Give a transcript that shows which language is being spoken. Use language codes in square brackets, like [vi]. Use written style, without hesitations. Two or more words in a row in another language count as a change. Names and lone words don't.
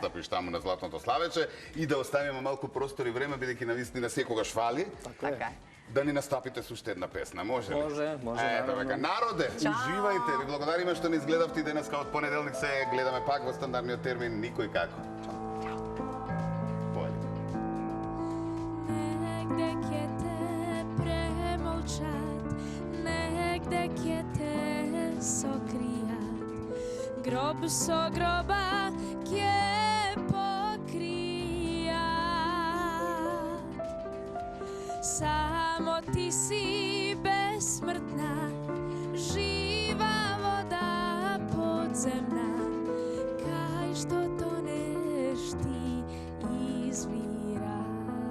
[mk] настапиш таму на Златното Славече и да оставиме малку простор и време, бидејќи навистина секогаш фали, Така е. да ни настапите со уште една песна, може ли? Може, Ето наравно. века, народе, уживајте, ви благодариме што ни изгледавте и денеска од понеделник се гледаме пак во стандардниот термин Никој како. Појде. Негде ќе те премолчат, негде ќе те сокријат, гроб со гроба ќе покријат. Само ти си бесмртна, жива вода подземна, кај што тонеш ти извираш.